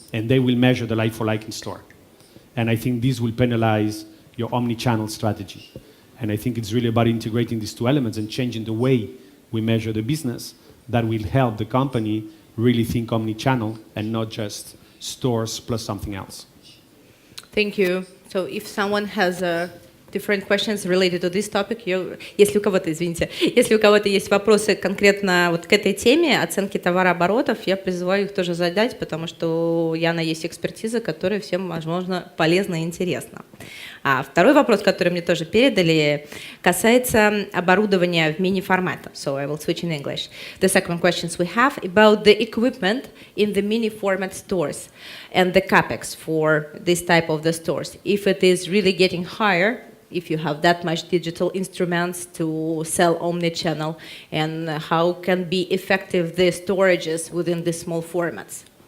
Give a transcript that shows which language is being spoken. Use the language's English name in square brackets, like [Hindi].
[English] And they will measure the like-for-like in store. And I think this will penalize your omni-channel strategy. And I think it's really about integrating these two elements and changing the way we measure the business that will help the company really think omni-channel and not just stores plus something else. Thank you. So if someone has different questions related to this topic, [Russian] если у кого-то, извините, если у кого-то есть вопросы конкретно вот к этой теме оценки товарооборотов, я призываю их тоже задать, потому что у Яны есть экспертиза, которая всем, возможно, полезна и интересна. А второй вопрос, который мне тоже передали, касается оборудования в мини-формате. [English] So I will switch in English. The second questions we have about the equipment in the mini-format stores and the capex for this type of the stores. If it is really getting higher, if you have that much digital instruments to sell omni-channel, and how can be effective the storages within the small formats?